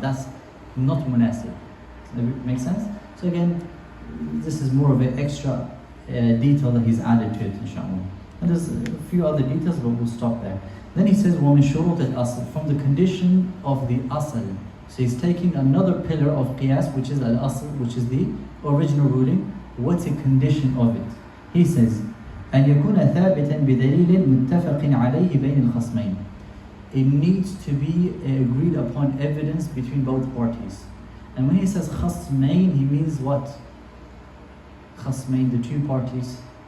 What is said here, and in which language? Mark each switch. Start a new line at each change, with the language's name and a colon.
English: That's not munasib. Does that make sense? So again, this is more of an extra detail that he's added to it, inshallah. And there's a few other details, but we'll stop there. Then he says,
Arabic: وَمِن شُرُوطِ الْأَصْلِ,
English: from the condition of the asl. So he's taking another pillar of qiyas, which is al-asl, which is the original ruling. What's a condition of it? He says,
Arabic: أن يكون ثابتا بدليل متفق عليه بين الخصمين.
English: It needs to be agreed upon evidence between both parties. And when he says khasmain, he means what? Khasmain, the two parties.